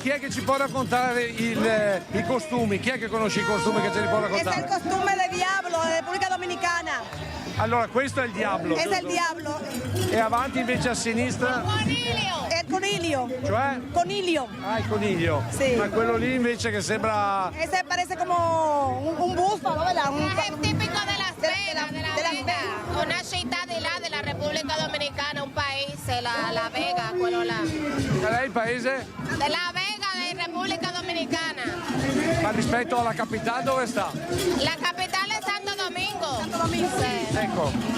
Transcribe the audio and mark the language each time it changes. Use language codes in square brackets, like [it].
[it] ci può raccontare i costumi? Chi è che conosce i costumi che ce li può raccontare? [es] Es el costume de Diablo, de República Dominicana. [it] Allora, questo è il diavolo. [es] Es [it] giusto? [es] el Diablo. [it] E avanti invece a sinistra? [es] El conilio. [it] Cioè? [es] Conilio. [it] Ah, il coniglio. Sì. Ma quello lì invece che sembra... [es] Ese parece como un búfalo, ¿verdad? Es típico de Las Vegas, de la Vega. [it] Una città di là della Repubblica Dominicana, un paese, la Vega, quello là. Qual è il paese? Della Vega, di Repubblica Dominicana. Ma rispetto alla capitale dove sta? La capitale è Santo Domingo. Santo Domingo. Sì. Ecco.